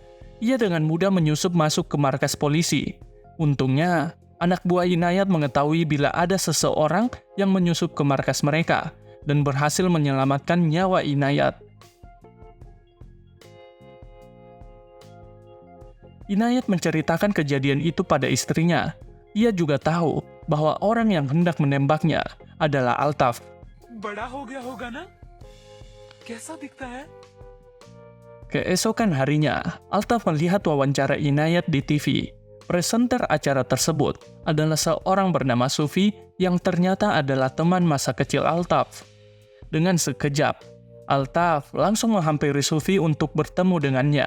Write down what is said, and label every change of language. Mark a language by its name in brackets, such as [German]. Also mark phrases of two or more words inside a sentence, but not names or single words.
[Indonesian] Ia dengan mudah menyusup masuk ke markas polisi. Untungnya, anak buah Inayat mengetahui bila ada seseorang yang menyusup ke markas mereka dan berhasil menyelamatkan nyawa Inayat. Inayat menceritakan kejadian itu pada istrinya. Ia juga tahu bahwa orang yang hendak menembaknya adalah Altaf. [Hindi] बड़ा हो गया होगा ना? कैसा दिखता है? [Indonesian] Keesokan harinya, Altaf melihat wawancara Inayat di TV. Presenter acara tersebut adalah seorang bernama Sufi yang ternyata adalah teman masa kecil Altaf. Dengan sekejap, Altaf langsung menghampiri Sufi untuk bertemu dengannya.